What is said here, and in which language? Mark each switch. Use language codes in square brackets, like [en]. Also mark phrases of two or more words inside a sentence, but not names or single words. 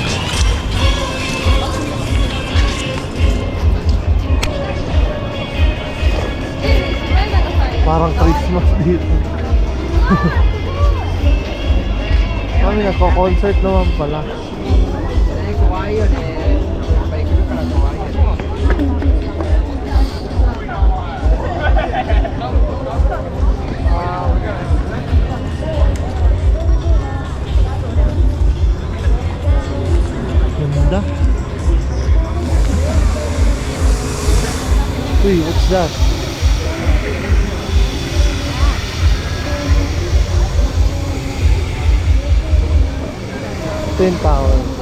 [tl] Parang Christmas dito. Kami nagko-concert naman pala. [ja] いよね。やっぱり来るから怖いよね。 [tl] Ganda. Uy, [en] what's that? Twin Tower.